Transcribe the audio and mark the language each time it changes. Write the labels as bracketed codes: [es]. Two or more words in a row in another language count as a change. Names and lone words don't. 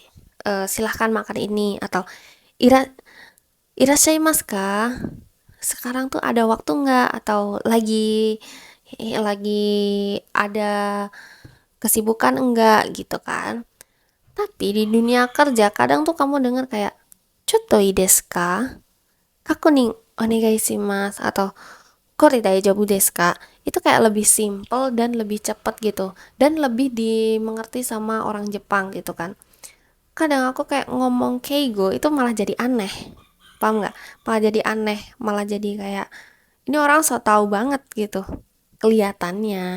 [id] Silahkan makan ini atau [ja] いら いらっしゃいますか? [id] Sekarang tuh ada waktu nggak atau lagi ada kesibukan enggak gitu kan. Tapi di dunia kerja kadang tuh kamu dengar kayak [ja] ちょっといいですか? [id] Kaku nih [ja] お願いします [id] atau [ja] これ大丈夫ですか? [id] Itu kayak lebih simple dan lebih cepat gitu dan lebih dimengerti sama orang Jepang gitu kan. Kadang aku kayak ngomong keigo itu malah jadi aneh, paham nggak? Malah jadi aneh, malah jadi kayak ini orang so tau banget gitu kelihatannya.